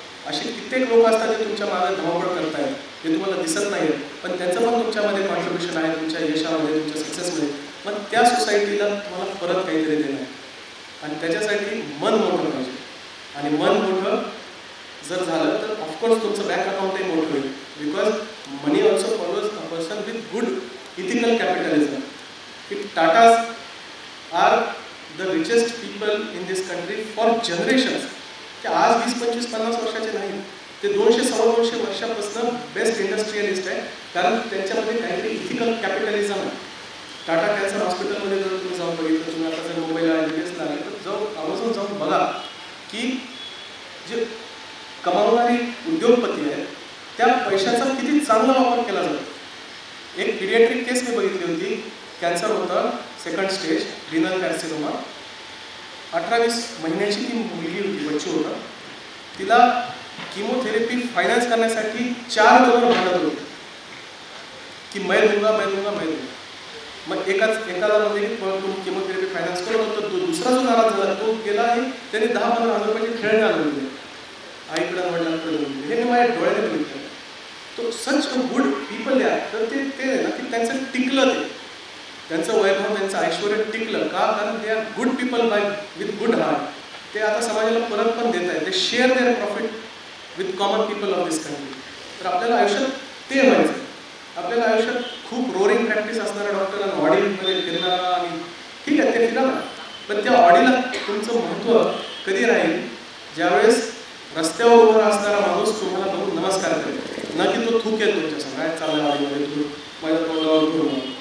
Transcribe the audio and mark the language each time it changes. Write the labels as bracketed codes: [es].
[mr] असे कित्येक लोक असतात जे तुमच्या मागे धावपळ करतायत, जे तुम्हाला दिसत नाही आहेत, पण त्यांचं पण तुमच्यामध्ये कॉन्ट्रिब्युशन आहे, तुमच्या यशामध्ये, तुमच्या सक्सेसमध्ये. पण त्या सोसायटीला तुम्हाला परत काहीतरी देणं आहे आणि त्याच्यासाठी मन मोठं पाहिजे. आणि मन मोठं जर झालं तर ऑफकोर्स तुमचं बँक अकाउंटही मोठं होईल. [en] Because money also follows a person with good ethical capitalism. की Tatas are the richest people in this country for generations. [mr] ते आज 20, 25, 50 वर्षाचे नाही, ते 200-250 वर्षापासून बेस्ट इंडस्ट्रियलिस्ट आहे. कारण त्यांच्यामध्ये काहीतरी इथिकल कॅपिटलिझम आहे. टाटा कॅन्सर हॉस्पिटलमध्ये जर तुम्ही जाऊन बघितलं, तुम्ही आता जर मुंबईला MBBSला आले तर आवर्जून जाऊन बघा की जे कमावणारी उद्योगपती आहेत त्या पैशाचा किती चांगला वापर केला जातो. एक पिडियाट्रिक केस मी बघितली होती. कॅन्सर होतं, 2nd स्टेज, रिनल कार्सिनोमा. 18-20 महिन्याची ती मुलगी होती, बच्चू होता. तिला किमोथेरपी फायनान्स करण्यासाठी 4 डोनर भांडत होते की [hi] मैं दूंगा. [mr] मग एकाला म्हणजे की तू किमोथेरपी फायनान्स करत होतो, तो दुसरा जो नाराज झाला तो गेला आणि त्यांनी 10-15 हजार रुपयाचे खेळणे आणून दिले आईकडे वडिलांकडे देऊन दिले. हे मी माझ्या डोळ्याने बघितलं. तो [en] such a good people [mr] आहे. तर ते ना की त्यांचं टिकलं, त्यांचं वैभव त्यांचं ऐश्वर्य टिकलं का? [en] कारण they are good people by with good heart. [mr] ते आता समाजाला परत पण देत आहेत. ते [en] Share their profit with common people of this country. [mr] तर आपल्याला आयुष्यात ते व्हायचं. आपल्याला आयुष्यात खूप रोरिंग प्रॅक्टिस असणारा डॉक्टरांना ऑडिटमध्ये फिरणारा आणि ठीक आहे ते फिरा ना, पण त्या ऑडीला तुमचं महत्त्व कधी राहील ज्यावेळेस रस्त्यावर उभा असणारा माणूस तुम्हाला बघून नमस्कार करेल, ना की तो थुकेल तुमच्यासमोर काय चाललं ऑडीमध्ये तू माझ्या तोंडावर घेऊन.